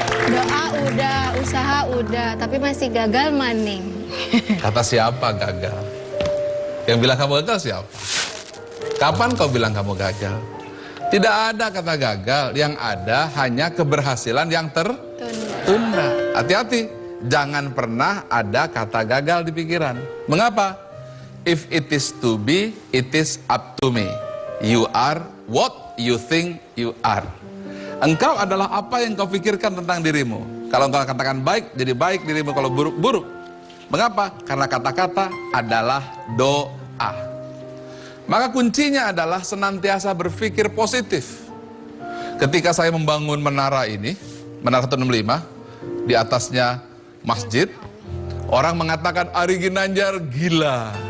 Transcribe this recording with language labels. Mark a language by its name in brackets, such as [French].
[Indonesian] Doa udah, usaha udah, tapi masih gagal maning. Kata siapa gagal? Yang bilang kamu gagal siapa? Kapan kau bilang kamu gagal? Tidak ada kata gagal, yang ada hanya keberhasilan yang tertunda. Hati-hati, jangan pernah ada kata gagal di pikiran. Mengapa? [English] If it is to be, it is up to me. You are what you think you are. [Indonesian] Engkau adalah apa yang kau pikirkan tentang dirimu. Kalau engkau katakan baik, jadi baik dirimu. Kalau buruk, buruk. Mengapa? Karena kata-kata adalah doa. Maka kuncinya adalah senantiasa berpikir positif. Ketika saya membangun menara ini, Menara 165, di atasnya masjid, orang mengatakan Ari Ginanjar gila.